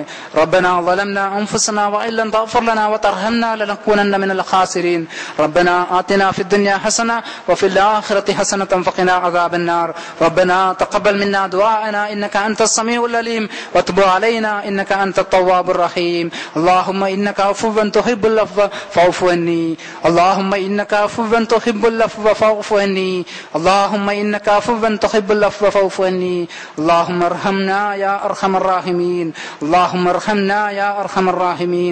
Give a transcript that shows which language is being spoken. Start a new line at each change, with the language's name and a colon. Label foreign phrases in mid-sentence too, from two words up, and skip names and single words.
Arabic: ربنا ظلمنا أنفسنا وإن لم تغفر لنا وترحمنا لنكونن من الخاسرين. ربنا آتنا في الدنيا حسنة وفي الآخرة حسنة وقنا عذاب النار. ربنا تقبل منا دعاءنا إنك أنت السميع العليم وتب علينا إنك أنت التواب الرحيم. اللهم إنك عفو تحب العفو فاعف عني. اللهم إنك عفو تحب العفو فاعف عني. اللهم إنك عفو تحب العفو فاعف عني. اللهم ارحمنا يا أرحم الراحمين. اللهم ارحمنا يا أرحم الراحمين.